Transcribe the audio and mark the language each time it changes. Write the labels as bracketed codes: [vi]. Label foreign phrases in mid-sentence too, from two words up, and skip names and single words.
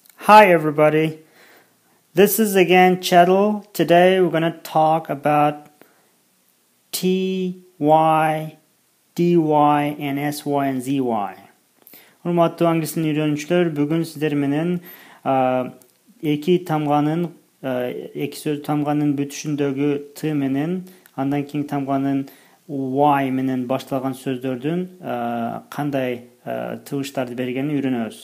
[en] Hi everybody, this is again Chettil. Today we're going to talk about T, Y, DY, and SY and ZY. [ky] Урматтуу англис тилин үйрөнүүчүлөр, бүгүн сиздер менен эки сөз тамганын бүтүшүндөгү T менен андан кийин тамганын Y менен башталган сөздөрдүн кандай тыгыштарды бергенин үйрөнөбүз.